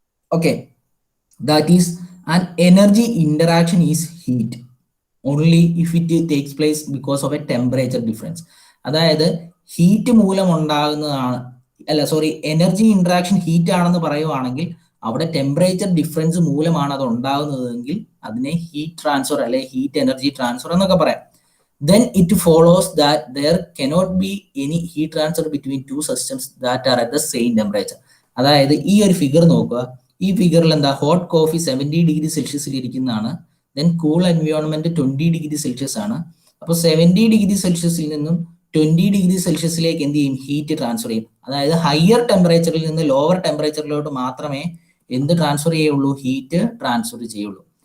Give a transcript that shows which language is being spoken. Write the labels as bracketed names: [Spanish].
[English] Okay, that is an energy interaction is heat only if it takes place because of a temperature difference. [Malayalam] അതായത് heat മൂലം ഉണ്ടാകുന്നതാണ്, energy interaction heat ആണെന്ന് പറയുവാണെങ്കിൽ അവിടെ temperature difference മൂലമാണ് അത് ഉണ്ടാകുന്നതെങ്കിൽ അതിനെ ഹീറ്റ് ട്രാൻസ്ഫർ അല്ലെ ഹീറ്റ് എനർജി ട്രാൻസ്ഫർ എന്നൊക്കെ പറയാം. [English] Then it follows that there cannot be any heat transfer between two systems that are at the same temperature. [Malayalam] അതായത് ഈ ഒരു ഫിഗർ നോക്കുക. ഈ ഫിഗറിൽ എന്താ? ഹോട്ട് കോഫി 70 ഡിഗ്രി സെൽഷ്യസിൽ ഇരിക്കുന്നതാണ്. Then cool environment 20 degree Celsius ആണ്. അപ്പോൾ 70 ഡിഗ്രി സെൽഷ്യസിൽ നിന്നും 20 ഡിഗ്രി സെൽഷ്യസിലേക്ക് എന്ത് ചെയ്യും? ഹീറ്റ് ട്രാൻസ്ഫർ ചെയ്യും. അതായത് ഹയർ ടെമ്പറേച്ചറിൽ നിന്ന് ലോവർ ടെമ്പറേച്ചറിലോട്ട് മാത്രമേ എന്ത് ട്രാൻസ്ഫർ ചെയ്യുള്ളൂ? ഹീറ്റ് ട്രാൻസ്ഫർ ചെയ്യുള്ളൂ.